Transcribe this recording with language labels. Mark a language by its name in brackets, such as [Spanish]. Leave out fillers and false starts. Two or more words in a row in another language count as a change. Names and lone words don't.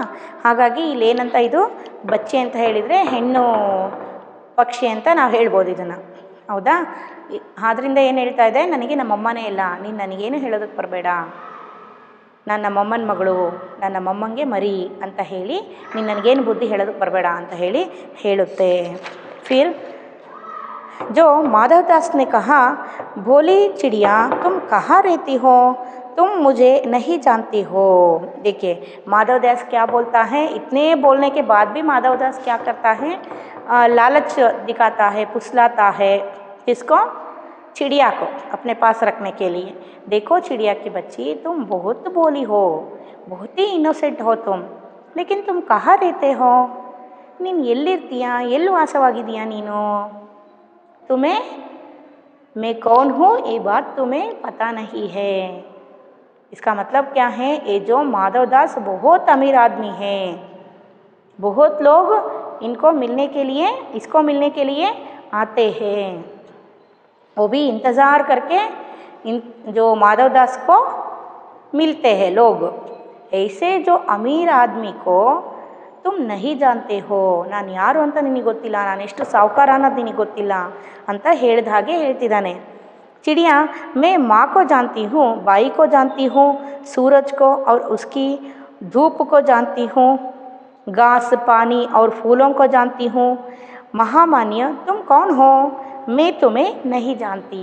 [Kannada] ಹಾಗಾಗಿ ಇಲ್ಲಿ ಏನಂತ, ಇದು ಬಚ್ಚಿ ಅಂತ ಹೇಳಿದರೆ ಹೆಣ್ಣು ಪಕ್ಷಿ ಅಂತ ನಾವು ಹೇಳ್ಬೋದು ಇದನ್ನು, ಹೌದಾ. ಆದ್ದರಿಂದ ಏನು ಹೇಳ್ತಾ ಇದೆ, ನನಗೆ ನಮ್ಮಮ್ಮನೇ ಇಲ್ಲ, ನೀನು ನನಗೇನು ಹೇಳೋದಕ್ಕೆ ಬರಬೇಡ, ನಾನು ನಮ್ಮಮ್ಮನ ಮಗಳು, ನಾನು ನಮ್ಮಮ್ಮಂಗೆ ಮರಿ ಅಂತ ಹೇಳಿ ನೀನು ನನಗೇನು ಬುದ್ಧಿ ಹೇಳೋದಕ್ಕೆ ಬರಬೇಡ ಅಂತ ಹೇಳಿ ಹೇಳುತ್ತೆ. [Hindi] ಫಿರ್ जो माधव दास ने कहा, भोली चिड़िया तुम कहाँ रहती हो, तुम मुझे नहीं जानती हो. देखिए माधव दास क्या बोलता है, इतने बोलने के बाद भी माधव दास क्या करता है, लालच दिखाता है, फुसलाता है, किसको, चिड़िया को अपने पास रखने के लिए. देखो चिड़िया की बच्ची, तुम बहुत भोली हो, बहुत ही इनोसेंट हो तुम, लेकिन तुम कहाँ रहते हो, [Kannada] ನೀನು ಎಲ್ಲಿರ್ತೀಯಾ, ಎಲ್ಲಿ ವಾಸವಾಗಿದೆಯಾ ನೀನು, [Hindi] तुम्हें मैं कौन हूँ ये बात तुम्हें पता नहीं है. इसका मतलब क्या है, ये जो माधव दास बहुत अमीर आदमी है, बहुत लोग इसको मिलने के लिए आते हैं, वो भी इंतज़ार करके जो माधव दास को मिलते हैं लोग. ऐसे जो अमीर आदमी को तुम नहीं जानते हो, [Kannada] ನಾನು ಯಾರು ಅಂತ ನಿನಗೆ ಗೊತ್ತಿಲ್ಲ, ನಾನು ಎಷ್ಟು ಸಾಹುಕಾರ ಅನ್ನೋದು ನಿನಗೆ ಗೊತ್ತಿಲ್ಲ ಅಂತ ಹೇಳಿದ ಹಾಗೆ ಹೇಳ್ತಿದ್ದಾನೆ. [Hindi] चिड़िया मैं माँ को जानती हूँ, बाई को जानती हूँ, सूरज को और उसकी धूप को जानती हूँ, घास पानी और फूलों को जानती हूँ, महामान्य तुम कौन हो, मैं तुम्हें नहीं जानती.